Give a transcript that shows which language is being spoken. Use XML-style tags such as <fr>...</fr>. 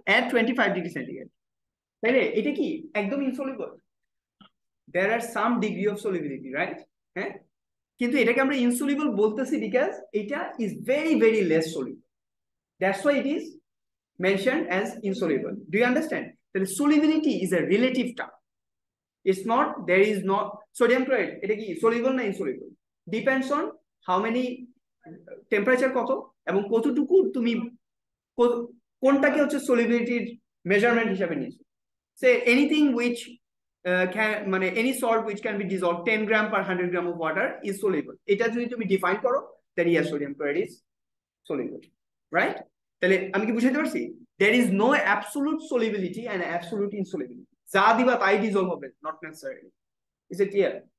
<bn>এট 25 degree centigrade. তাইলে এটা কি একদম insoluble?</bn> <en>There are some degree of solubility, right?</en> <bn>হ্যাঁ, কিন্তু এটাকে আমরা ইনসলিবল বলতেছি</bn> <en>Because এটা is very very less soluble, that's why it is mentioned as insoluble. Do you understand? The solubility is a relative term. It's not, there is not sodium chloride,</en> <bn>এটা কি soluble না insoluble?</bn> <en>Depends on how many temperature</en> <bn>কত এবং কতটুকু তুমি কোনটাকে হচ্ছে solubility measurement হিসাবে নিয়েছো।</bn> <en>Say anything which can, মানে any salt which can be dissolved 10 gram per 100 gram of water is soluble.</en> <bn>এটা যদি তুমি define করো,</bn> <en>then yes, sodium chloride is soluble, right?</en> <bn>তাহলে আমি কি বুঝাইতে পারছি?</bn> <en>There is no absolute solubility and absolute insolubility.</en> <bn>যা দিবা তাই ডিজলভ হবে,</bn> <en>not necessarily. Is it clear?</en>